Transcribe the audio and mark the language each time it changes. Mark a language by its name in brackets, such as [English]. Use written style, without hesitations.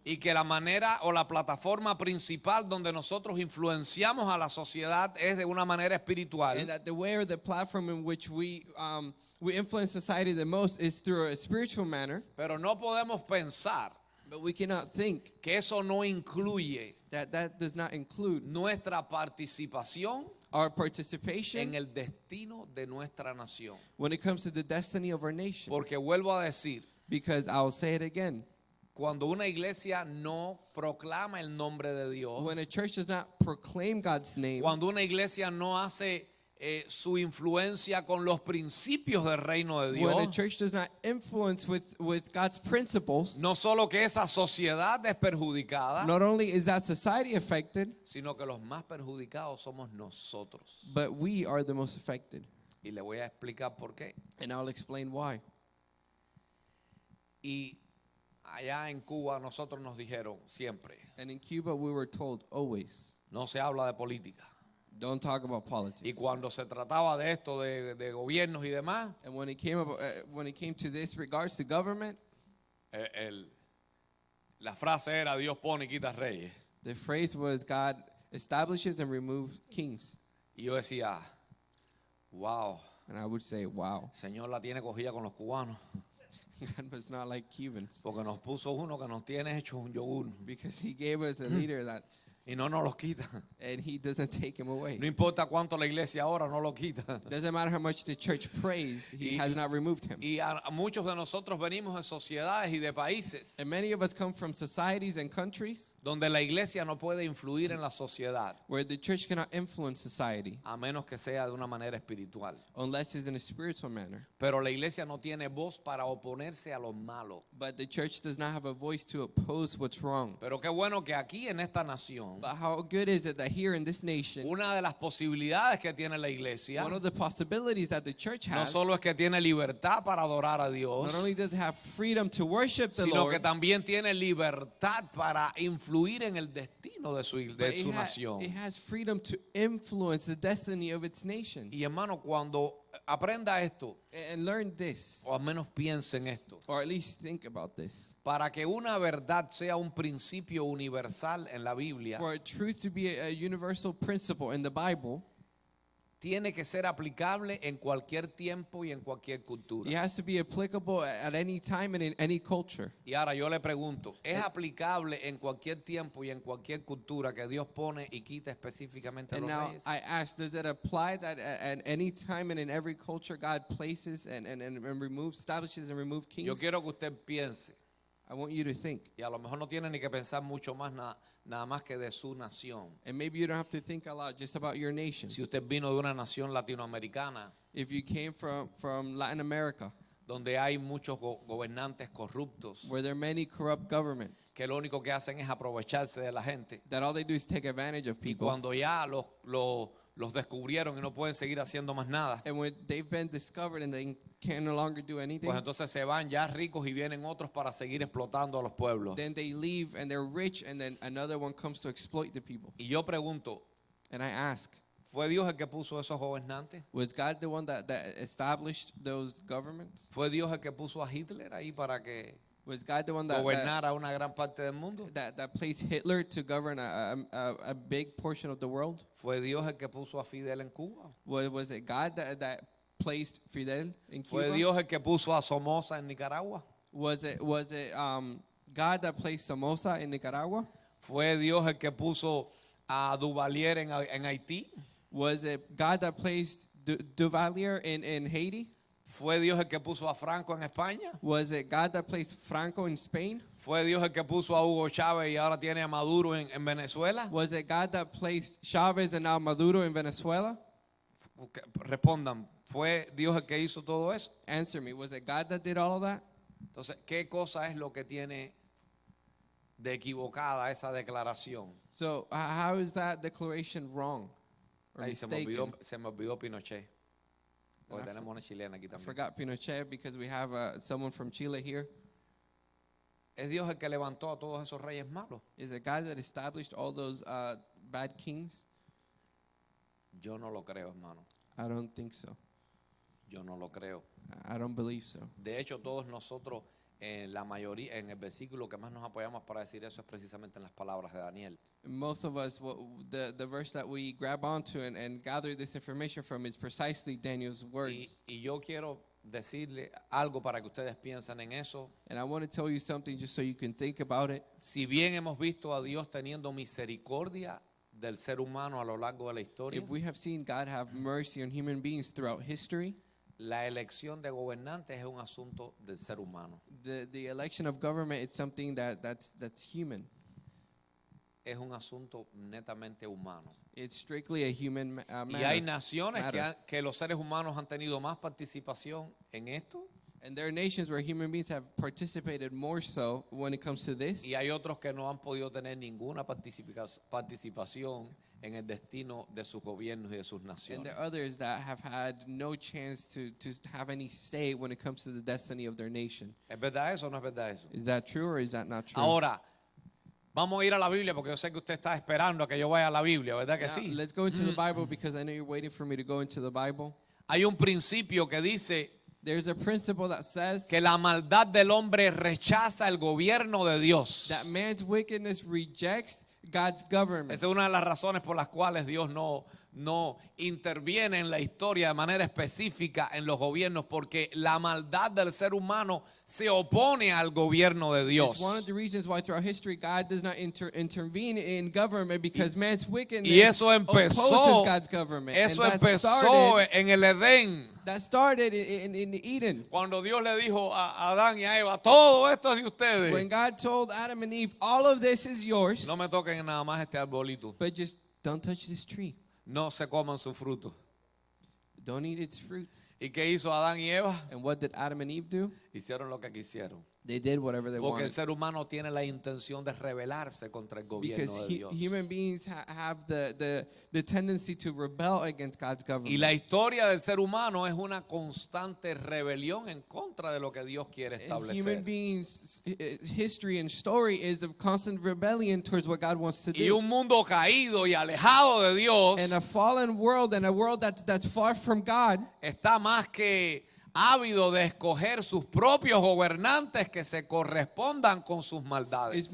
[Spanish] y que la manera o la plataforma principal donde nosotros influenciamos a la sociedad es de una manera espiritual. [English] and that the way or the platform in which we influence society the most is through a spiritual manner. [Spanish] Pero no podemos pensar [English] But we cannot think [Spanish] que eso no incluye [English] that does not include [Spanish] nuestra participación [English] our participation [Spanish] en el destino de nuestra nación. [English] when it comes to the destiny of our nation. [Spanish] Porque vuelvo a decir, [English] Because I'll say it again. [Spanish] cuando una iglesia no proclama el nombre de Dios, [English] When a church does not proclaim God's name, [Spanish] cuando una iglesia no hace su influencia con los principios del reino de [English] when a [Spanish] Dios, [English] church does not influence with God's principles, [Spanish] no solo que esa sociedad es perjudicada, [English] not only is that society affected, [Spanish] sino que los más perjudicados somos nosotros. [English] but we are the most affected. [Spanish] Y le voy a explicar por qué. [English] And I'll explain why. [Spanish] Y allá en Cuba nosotros nos dijeron siempre, [English] And in Cuba, we were told always, [Spanish] no se habla de política. [English] don't talk about politics. [Spanish] Y cuando se trataba de esto, de gobiernos y demás, [English] And when it came to this regards to government, [Spanish] la frase era Dios pone y quita reyes. [English] the phrase was God establishes and removes kings. [Spanish] Y yo decía, wow, [English] And I would say, wow, [Spanish] el Señor la tiene cogida con los cubanos, [English] God was not like Cubans. [Spanish] porque nos puso uno que nos tiene hecho un yogur. [English] Because he gave us a leader that [Spanish] Y no nos los quita. [English] and he doesn't take him away. [Spanish] No importa cuánto la iglesia ahora, no lo quita. [English] Doesn't matter how much the church prays, he [Spanish] Y- [English] has not removed him. [Spanish] Y a muchos de nosotros venimos de sociedades y de países [English] And many of us come from societies and countries [Spanish] donde la iglesia no puede influir en la sociedad [English] where the church cannot influence society [Spanish] a menos que sea de una manera espiritual. [English] unless it's in a spiritual manner. [Spanish] Pero la iglesia no tiene voz para oponerse a lo malo. [English] But the church does not have a voice to oppose what's wrong. [Spanish] Pero qué bueno que aquí en esta nación, [English] But how good is it that here in this nation, [Spanish] una de las posibilidades que tiene la iglesia [English] one of the possibilities that the church [Spanish] no [English] has, [Spanish] solo es que tiene libertad para adorar a Dios, [English] not only does it have freedom to worship the [Spanish] sino que [English] Lord, [Spanish] también tiene libertad para influir en el destino de su [English] but [Spanish] su [English] it [Spanish] nación. [English] has freedom to influence the destiny of its nation. [Spanish] Y hermano, cuando aprenda esto, [English] And learn this, [Spanish] o al menos piense en esto, [English] or at least think about this. [Spanish] para que una verdad sea un principio universal en la Biblia, [English] For truth to be a universal principle in the Bible, [Spanish] tiene que ser aplicable en cualquier tiempo y en cualquier [English] it [Spanish] cultura. [English] has to be applicable at any time and in any culture. [Spanish] Y ahora yo le pregunto, ¿es aplicable en cualquier tiempo y en cualquier cultura que Dios pone y quita específicamente a [English] And [Spanish] los [English] now [Spanish] reyes? [English] I ask, does it apply that at any time and in every culture God places and removes, establishes and removes kings? [Spanish] Yo quiero que usted piense, [English] I want you to think. [Spanish] y a lo mejor no tiene ni que pensar mucho más nada más que de su nación. [English] And maybe you don't have to think a lot just about your nation. [Spanish] Si usted vino de una nación latinoamericana, [English] If you came from Latin America, [Spanish] donde hay muchos gobernantes corruptos, [English] where there are many corrupt governments, [Spanish] que lo único que hacen es aprovecharse de la gente. [English] that all they do is take advantage of [Spanish] Y [English] people. [Spanish] cuando ya los descubrieron y no pueden seguir haciendo más nada, [English] And when they've been discovered and they can no longer do anything, [Spanish] pues entonces se van ya ricos y vienen otros para seguir explotando a los pueblos. [English] then they leave and they're rich, and then another one comes to exploit the people. [Spanish] Y yo pregunto, [English] And I ask, [Spanish] ¿fue Dios el que puso esos gobernantes? [English] was God the one that established those governments? [Spanish] ¿Fue Dios el que puso a Hitler ahí para que [English] Was God the one that [Spanish] gobernara una gran parte del mundo? [English] placed Hitler to govern a big portion of the world? [Spanish] ¿Fue Dios el que puso a Fidel en Cuba? [English] Was it God that placed Fidel in [Spanish] ¿Fue [English] Cuba? [Spanish] Dios el que puso a Somoza en Nicaragua? [English] Was it God that placed Somoza in Nicaragua? [Spanish] ¿Fue Dios el que puso a Duvalier en Haití? [English] Was it God that placed Duvalier in Haiti? [Spanish] ¿Fue Dios el que puso a Franco en España? [English] Was it God that placed Franco in Spain? [Spanish] ¿Fue Dios el que puso a Hugo Chávez y ahora tiene a Maduro en Venezuela? [English] Was it God that placed Chavez and now Maduro in Venezuela? [Spanish] Respondan, ¿fue Dios el que hizo todo eso? [English] Answer me. Was it God that did all of that? [Spanish] Entonces, ¿qué cosa es lo que tiene de equivocada esa declaración? [English] So how is that declaration wrong or [Spanish] Ahí se [English] mistaken? [Spanish] me olvidó Pinochet. Porque [English] I [Spanish] tenemos una chilena aquí [English] I [Spanish] también. [English] forgot Pinochet because we have someone from Chile here. [Spanish] ¿Es Dios el que levantó a todos esos reyes malos? [English] Is it God that established all those bad kings? [Spanish] Yo no lo creo, hermano. [English] I don't think so. [Spanish] Yo no lo creo. [English] I don't believe so. [Spanish] De hecho, todos nosotros, la mayoría, en el versículo que más nos apoyamos para decir eso es precisamente en las palabras de Daniel. [English] Most of us, the verse that we grab onto and gather this information from is precisely Daniel's words. [Spanish] Y yo quiero decirle algo para que ustedes piensen en eso. [English] And I want to tell you something just so you can think about it. [Spanish] Si bien hemos visto a Dios teniendo misericordia del ser humano a lo largo de la historia, [English] If we have seen God have mercy on human beings throughout history, [Spanish] la elección de gobernantes es un asunto del ser humano. [English] the election of government is something that's human. [Spanish] Es un asunto netamente humano. [English] It's strictly a human [Spanish] Y hay [English] matter. [Spanish] naciones [English] matter. [Spanish] que los seres humanos han tenido más participación en esto, [English] And there are nations where human beings have participated more so when it comes to this. [Spanish] y hay otros que no han podido tener ninguna participación en el destino de sus gobiernos y de sus [English] And [Spanish] naciones. [English] there are others that have had no chance to have any say when it comes to the destiny of their nation. [Spanish] ¿Es verdad eso o no es verdad eso? [English] Is that true or is that not true? [Spanish] Ahora, vamos a ir a la Biblia porque yo sé que usted está esperando a que yo vaya a la Biblia, ¿verdad que [English] Now, [Spanish] sí? [English] let's go into the Bible because I know you're waiting for me to go into the Bible. [Spanish] Hay un principio que dice [English] There's a principle that says [Spanish] que la maldad del hombre rechaza el gobierno de Dios. [English] that man's wickedness rejects God's government. [Spanish] Esa es una de las razones por las cuales Dios no no interviene en la historia de manera específica en los gobiernos, porque la maldad del ser humano se opone al gobierno de Dios. [English] It's one of the reasons why throughout history God does not intervene in government, because man's wickedness [Spanish] Y eso empezó, [English] opposes God's government. [Spanish] eso [English] And that [Spanish] empezó [English] started, [Spanish] en el Edén. [English] that started in Eden. [Spanish] Cuando Dios le dijo a Adán y a Eva, todo esto es de ustedes. [English] When God told Adam and Eve, all of this is yours, [Spanish] No me toquen nada más este arbolito. [English] but just don't touch this tree. [Spanish] No se coman su fruto. [English] Don't eat its fruits. [Spanish] ¿Y qué hizo Adán y Eva? [English] And what did Adam and Eve do? [Spanish] Hicieron lo que quisieron. [English] They did whatever they [Spanish] Porque el [English] wanted. [Spanish] ser humano tiene la intención de rebelarse contra el gobierno [English] Because [Spanish] de Dios. [English] human beings have the tendency to rebel against God's [Spanish] Y [English] government. [Spanish] la historia del ser humano es una constante rebelión en contra de lo que Dios quiere [English] And human [Spanish] establecer. [English] beings' history and story is the constant rebellion towards what God wants to [Spanish] Y [English] do. [Spanish] un mundo caído y alejado de Dios [English] And a fallen world and a world that's far from God [Spanish] está más que ávido de escoger sus propios gobernantes que se correspondan con sus maldades.